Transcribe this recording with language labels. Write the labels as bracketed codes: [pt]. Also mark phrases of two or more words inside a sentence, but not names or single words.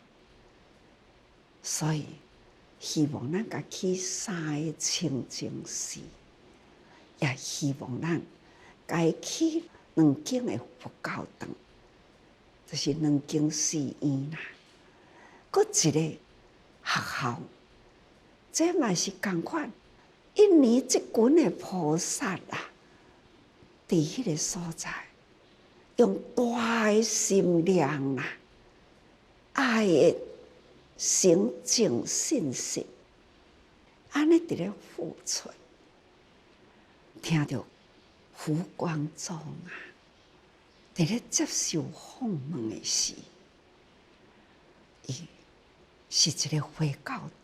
[nan] 所以希望咱家去3个清净寺，也希望咱家去2间的佛教堂，就是2间寺院啦。搁一个学校，这嘛是同款。印尼这群的菩萨啊，伫迄个所在，用大的心量啊，爱的诚敬信心，安尼伫咧付出。听到胡光宗啊，伫咧接受访问的时，伊是一个回教徒。